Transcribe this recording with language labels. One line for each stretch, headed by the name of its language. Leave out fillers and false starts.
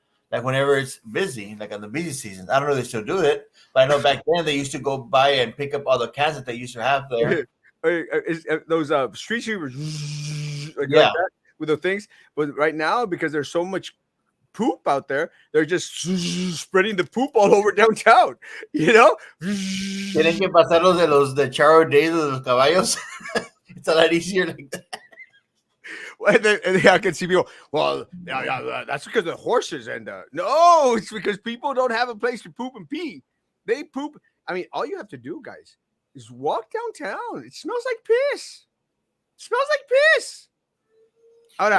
English: like whenever it's busy, like on the busy season. I don't know if they still do it, but I know back then they used to go by and pick up all the cans that they used to have there. Those street sweepers like Yeah, that with the things. But right now, because there's so much poop out there, they're just spreading the poop all over downtown. You know.
Spanish: tienen que pasar los de Charo Days de los caballos.
English: It's a lot easier like that. And then I can see people. Well, yeah, that's because of horses and no, it's because people don't have a place to poop and pee. They poop. I mean, all you have to do, guys, is walk downtown. It smells like piss. It smells like piss.
Spanish: Ahora,